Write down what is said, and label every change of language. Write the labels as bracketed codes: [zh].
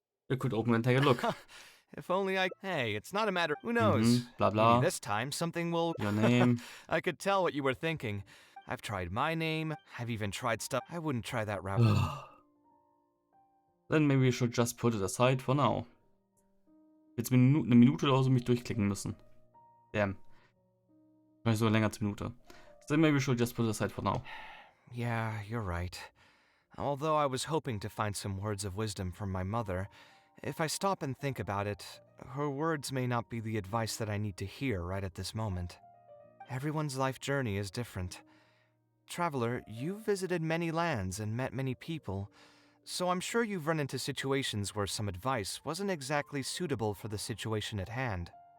[en] You could open and take a look. If only I. Hey, it's not a matter. Who Mhm, knows? bla Maybe bla. this time something will. Your name. I could tell what you were thinking. I've tried my name. I've even tried stuff. I wouldn't try that route. Then maybe we should just put it aside for now. [de] Jetzt eine Minute oder so mich durchklicken müssen. [en] Damn. [de] Vielleicht sogar länger als eine Minute. [en] Then maybe we should just put it aside for now. Yeah, you're right. Although I was hoping to find some words of wisdom from my mother, if I stop and think about it, her words may not be the advice that I need to hear right at this moment. Everyone's life journey is different. Traveler, you've visited many lands and met many people, so I'm sure you've run into situations where some advice wasn't exactly suitable for the situation at hand.